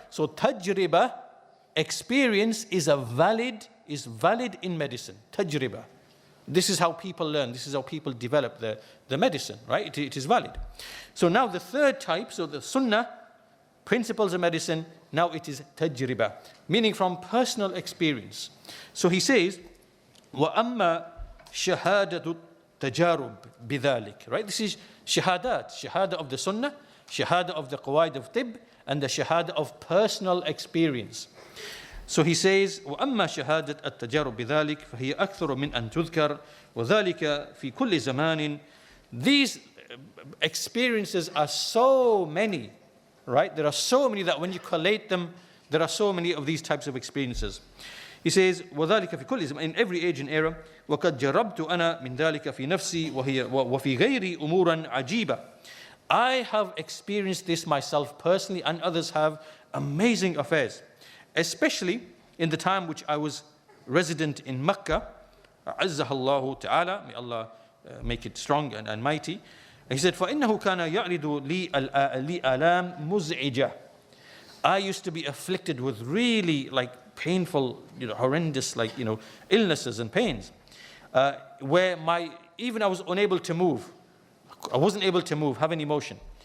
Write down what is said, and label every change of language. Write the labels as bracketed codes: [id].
[en] So tajriba, experience, is valid in medicine. Tajriba. This is how people learn. This is how people develop the medicine. Right? It is valid. So now the third type, so the sunnah, principles of medicine, now it is tajriba, meaning from personal experience. So he says, [ar] وَأَمَّا شَهَادَةُ التَّجَارُبِ بِذَلِكَ. [en] Right? This is shahada of the sunnah, shahada of the qawaid of tibb, and the shahada of personal experience. So he says, [ar] وَأَمَّا شَهَادَةُ التَّجَارُبِ بِذَلِكَ فَهِيَ أَكْثَرُ مِنْ أَن تُذْكَرَ وَذَلِكَ فِي كُلِّ زَمَانٍ. [en] These experiences are so many, right? There are so many that when you collate them, there are so many of these types of experiences. He says, [ar] وَذَلِكَ فِي كُلِّ زَمَانٍ, [en] in every age and era, [ar] وَقَدْ جَرَبْتُ أَنَا مِنْ ذَلِكَ فِي نَفْسِي وَفِي غَيْرِي أُمُورًا عَجِيبًا. [en] I have experienced this myself personally, and others have, amazing affairs, especially in the time which I was resident in Mecca. [ar] عزها الله تعالى, [en] may Allah make it strong and mighty. He said, [ar] فَإِنَّهُ كَانَ يَعْرِضُ لِي آلام مُزْعِجَةً. [en] I used to be afflicted with really painful, horrendous, illnesses and pains, where even I was unable to move. I wasn't able to move, have any motion.